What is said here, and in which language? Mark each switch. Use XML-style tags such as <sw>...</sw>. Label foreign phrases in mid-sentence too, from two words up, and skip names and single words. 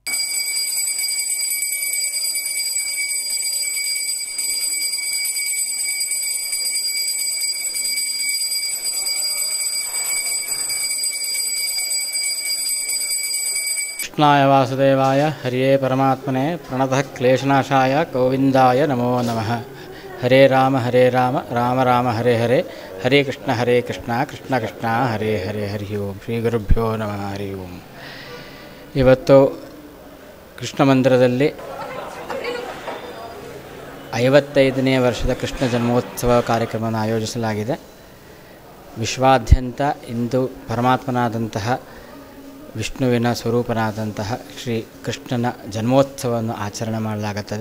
<sa>ಕೃಷ್ಣಾಯ ವಾಸುದೇವಾಯ ಹರಿಯೇ ಪರಮಾತ್ಮನೇ ಪ್ರಣತಃ ಕ್ಲೇಶನಾಶಾಯ ಗೋವಿಂದಾಯ ನಮೋ ನಮಃ. ಹರೇ ರಾಮ ರಾಮ ರಾಮ ಹರೇ ಹರೇ, ಹರೇ ಕೃಷ್ಣ ಕೃಷ್ಣ ಕೃಷ್ಣ ಹರೇ ಹರೇ. ಹರಿ ಓಂ. ಶ್ರೀ ಗುರುಭ್ಯೋ ನಮಃ. ಹರಿ ಓಂ.</sa> <kn>ಇವತ್ತು ಕೃಷ್ಣ ಮಂದಿರದಲ್ಲಿ 55ನೇ ವರ್ಷದ ಕೃಷ್ಣ ಜನ್ಮೋತ್ಸವ ಕಾರ್ಯಕ್ರಮವನ್ನು ಆಯೋಜಿಸಲಾಗಿದೆ. ವಿಶ್ವಾದ್ಯಂತ ಇಂದು ಪರಮಾತ್ಮನಾದಂತಹ ವಿಷ್ಣುವಿನ ಸ್ವರೂಪನಾದಂತಹ ಶ್ರೀ ಕೃಷ್ಣನ ಜನ್ಮೋತ್ಸವವನ್ನು ಆಚರಣೆ ಮಾಡಲಾಗುತ್ತದೆ.</kn>